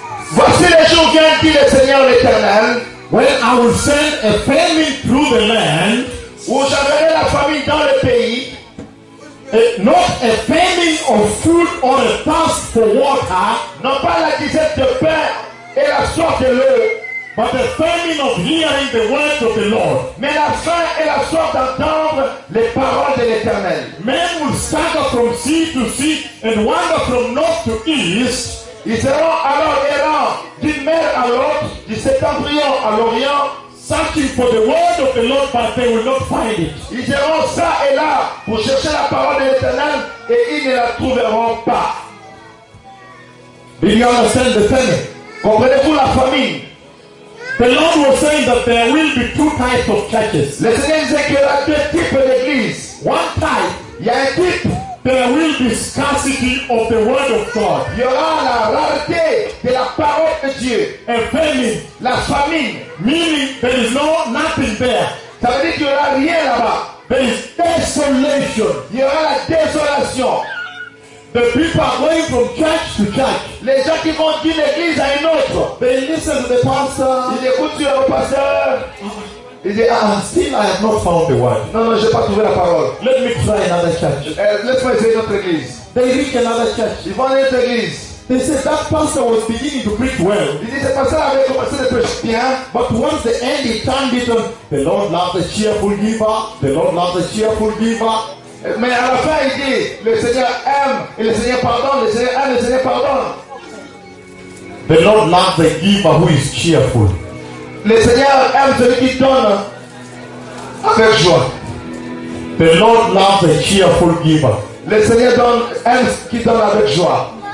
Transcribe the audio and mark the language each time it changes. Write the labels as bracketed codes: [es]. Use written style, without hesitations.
[fr] Voici les jours viennent, dit le Seigneur l'Éternel. [en] When I will send a famine through the land, [fr] où j'enverrai la famine dans le pays, [en] not a famine of food or a thirst for water, [fr] non pas la disette de pain et la soif de l'eau, [en] but the famine of hearing the words of the Lord. [fr] Mais la faim et la soif d'entendre les paroles de l'Éternel. [en] Men will stagger from sea to sea and wander from north to east. [fr] Ils seront alors errants d'une mer à l'autre, du septentrion à l'Orient, [en] searching for the word of the Lord, but they will not find it. [fr] Ils seront ça et là pour chercher la parole de l'Éternel et ils ne la trouveront pas. [en] Did you understand the famine? [fr] Comprenez-vous la famine? [en] The Lord was saying that there will be two types of churches. [fr] Le Seigneur disait qu'il y a deux types d'églises. [en] One type, [fr] il y a un type, [en] there will be scarcity of the word of God. [fr] Il y aura la rareté de la parole de Dieu. [en] A famine, [fr] la famine, [en] meaning there is nothing there. [fr] Ça veut dire qu'il n'y aura rien là-bas. [en] There is desolation. [fr] Il y aura la désolation. [en] The people are going from church to church. [fr] Les gens qui vont d'une église à une autre. [en] They listen to the pastor. [fr] Ils écoutent le pasteur. Ils disent, [en] ah, still I have not found the word. [fr] Non, j'ai pas trouvé la parole. [en] Let me try another church. [fr] Laisse-moi essayer une autre église. [en] They reach another church. [fr] Ils vont à une autre église. [en] They said that pastor was beginning to preach well. But once the end, he turned it on. The Lord loves a cheerful giver. The Lord loves a cheerful giver. [fr] Mais à la fin, il dit, le Seigneur aime et le Seigneur pardonne, le Seigneur aime, le Seigneur pardonne. [en] The Lord loves the giver who is cheerful. [fr] Le Seigneur aime celui qui donne avec joie. [en] The Lord loves the cheerful giver. [fr] Le Seigneur donne, aime qui donne avec joie.